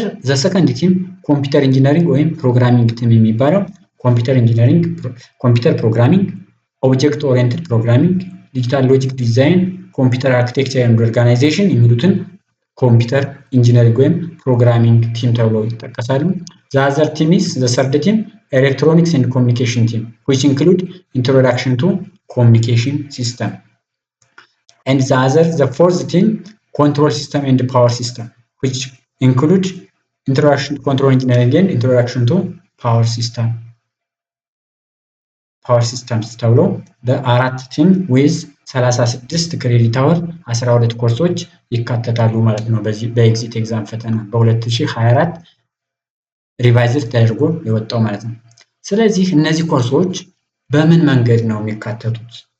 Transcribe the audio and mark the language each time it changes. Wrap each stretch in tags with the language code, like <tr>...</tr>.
<am>ዘ ሰከንድ ቲም ኮምፒውተር ኢንጂነሪንግ ወይም ፕሮግራሚንግ ቲም የሚባለው ኮምፒውተር ኢንጂነሪንግ፣ ኮምፒውተር ፕሮግራሚንግ፣ ኦብጀክት ኦሪየንትድ ፕሮግራሚንግ፣ ዲጂታል ሎጂክ ዲዛይን፣ ኮምፒውተር አርኪቴክቸር ኤንድ ኦርጋናይዜሽን የሚሉትን ኮምፒውተር ኢንጂነሪንግ ወይም ፕሮግራሚንግ ቲም ተብለው ይጠቀሳሉ።</am> <en>ዘ አዘር ቲም ኢዝ ዘ ሰርድ ቲም ኤሌክትሮኒክስ ኤንድ ኮሚኒኬሽን ቲም which include introduction to communication system. And the fourth team, control system and power system, which include introduction to control engineering and introduction to power system.</en> <am>Power systems ተብሎ በአራት ቲም ዊዝ 36 ክሬዲት አወር 12 ኮርሶች ይካተታሉ ማለት ነው። በዚህ በኤግዚት ኤግዛም ፈተና በ2024 ሪቫይዝድ ተደርጎ የወጣው ማለት ነው። ስለዚህ እነዚህ ኮርሶች በምን መንገድ ነው የሚካተቱት?</am>